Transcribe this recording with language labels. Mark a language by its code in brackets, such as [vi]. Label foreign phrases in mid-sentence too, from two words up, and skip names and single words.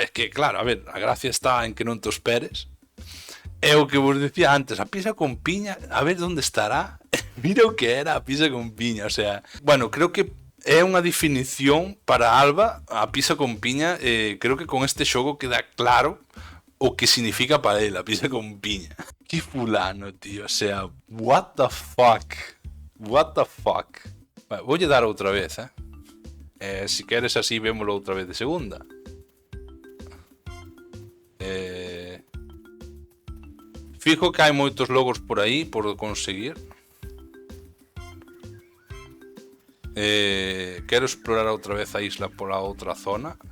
[gl] Es que, claro, a ver, a gracia está en que non te esperes. É o que vos decía antes, a pizza con piña, a ver onde estará. Mira o que era a pizza con piña, o sea... Bueno, creo que é unha definición para Alba, a pizza con piña, creo que con este xogo queda claro o que significa para él, a pizza con piña. Que fulano, tío, o sea, [en] what the fuck. [gl] Vale, voulle dar outra vez, si queres así vémolo outra vez de segunda. Fijo que hai moitos logros por aí por conseguir. Quero explorar outra vez a isla pola outra zona.